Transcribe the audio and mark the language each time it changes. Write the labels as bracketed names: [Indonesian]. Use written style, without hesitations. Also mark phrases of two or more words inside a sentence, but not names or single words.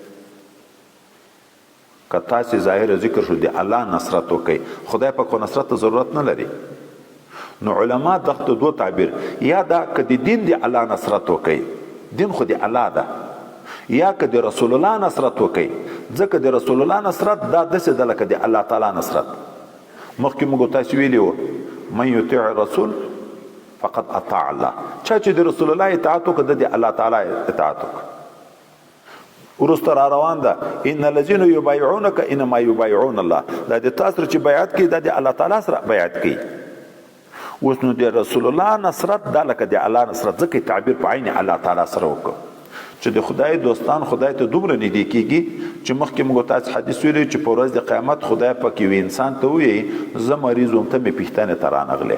[Pashto] که تاسو ظاهر ذکر شو د الله نصرت وکړئ، خدای په کو نصرت ته ضرورت نه لري. نو علما دغه دوه تعبیر، یا دا که د دین د الله نصرت وکړئ، دین خو د الله ده، یا که د رسول الله نصرت وکړئ، ځکه د رسول الله نصرت دا داسې ده لکه د الله تعالی نصرت. مخکې موږ تاسو ویلي وو [Arabic] من یطیع الرسول فقد اطاع الله. [Pashto] چا چې د رسول الله اطاعت وکړه د الله تعالی اطاعت وکړه. وروسته را روان ده [Arabic] ان الذين يبايعونك انما يبايعون الله. [Pashto] دا د تاسو چې بیعت کوي دا د الله تعالی سره بیعت کوي. اوس نو د رسول الله نصرت دا لکه د الله نصرت، ځکه تعبیر په عین الله تعالی سره وکړو چې د خدای دوستان خدای ته دومره نږدې کیږي چې مخکې موږ تاسو حدیث ویلی چې په ورځ د قیامت خدای پاک یو انسان ته وایي زه مریض وم ته مې پوښتنې ته رانغلې.